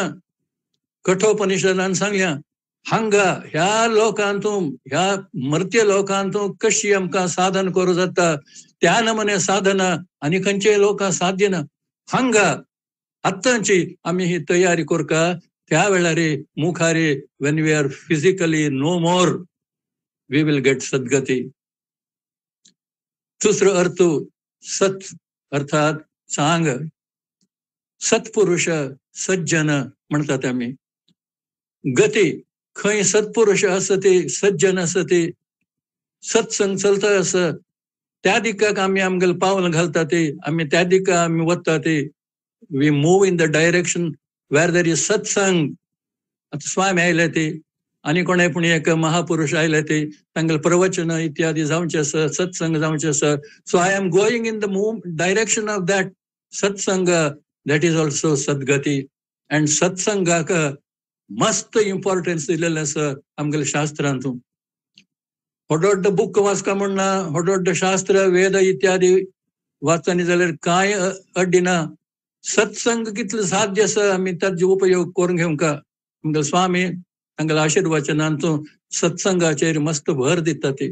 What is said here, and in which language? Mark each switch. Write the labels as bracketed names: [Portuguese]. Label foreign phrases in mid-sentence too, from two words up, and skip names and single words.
[Konkani] कठोपनिशदान सांगल्या हांगा ह्या लोकांतूं ह्या मर्त्य लोकांतूं कशी आमकां साधन करूं जाता त्या नमने साधना आनी खंयचे लोकां साध्य ना. हांगा आत्तांची आमी ही तयारी करका त्या वेळार मुखार [English] when we are physically no more we will get [Konkani] सद्गती. दुसरो अर्थ सत अर्थात सांग सत्पुरुष सज्जन म्हणतात आम्ही. गती खंय सत्पुरुष असते सज्जन असते सत्संग चलता असं त्या दिकाक आम्ही आमगेल पावल घालता ते आम्ही त्या दिका आम्ही वत्ता ते. [English] We move in the direction where there is सत्संग. [Konkani] आता स्वामी आयले ते आणि कोणे पण एक महापुरुष आयले ते तांगेल प्रवचन इत्यादी जावचे असं सत्संग जावचे असं. [English] So I am going in the move direction of that सत्संग. That is also [Konkani] सद्गती. अँड सत्संगाक मस्त इम्पॉर्टन्स दिलेलं असं आमगेल शास्त्रांतून. व्हड बुक वाचका म्हणना व्हड शास्त्र वेद इत्यादी वाचतानी जाल्यार कांय अड्डिना. सत्संग कितलो साध्य आसा आमी ताचो उपयोग करून घेवंका. आमगेल स्वामी तांगेल्या आशीर्वचनांतून सत्संगाचेर मस्त भर दिता ते.